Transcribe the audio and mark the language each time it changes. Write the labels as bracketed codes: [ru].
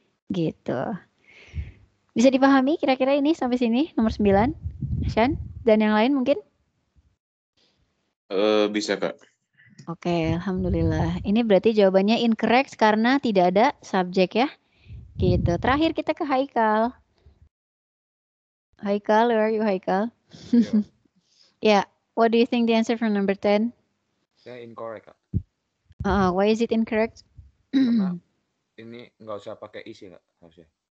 [id] Gitu. Bisa dipahami kira-kira ini sampai sini nomor 9? Shan? Dan yang lain mungkin? Bisa Kak. Oke, alhamdulillah. Ini berarti jawabannya incorrect karena tidak ada subjek ya. Gitu. Terakhir kita ke Haikal. [en] Haikal, where are you Haikal? Yeah. What do you think the answer for number 10? [id] Saya incorrect Kak. [en] Why is it incorrect? [id] Karena ini nggak usah pakai isi Kak harusnya.